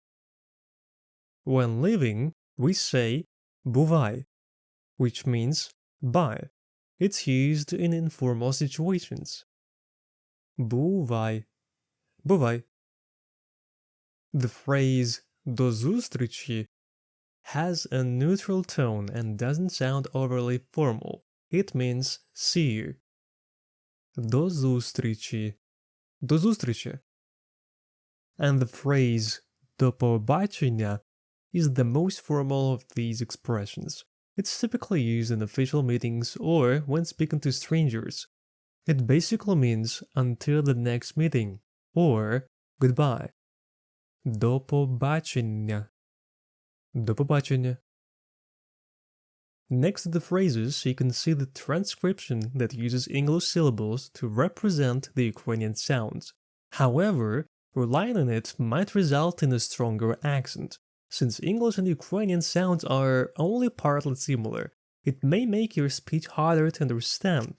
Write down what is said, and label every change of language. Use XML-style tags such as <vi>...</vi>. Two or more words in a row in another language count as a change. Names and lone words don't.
<en>When leaving, we say бувай, which means bye. It's used in informal situations.</en> <uk>Бувай. Бувай.</uk> <en>The phrase</en> <uk>до зустрічі</uk> <en>has a neutral tone and doesn't sound overly formal. It means see you.</en> <uk>До зустрічі. До зустрічі.</uk> <en>And the phrase</en> <uk>до побачення</uk> <en>is the most formal of these expressions. It's typically used in official meetings or when speaking to strangers. It basically means until the next meeting or goodbye.</en> <uk>До побачення. До побачення.</uk> <en>Next to the phrases, you can see the transcription that uses English syllables to represent the Ukrainian sounds. However, relying on it might result in a stronger accent. Since English and Ukrainian sounds are only partly similar, it may make your speech harder to understand.</en>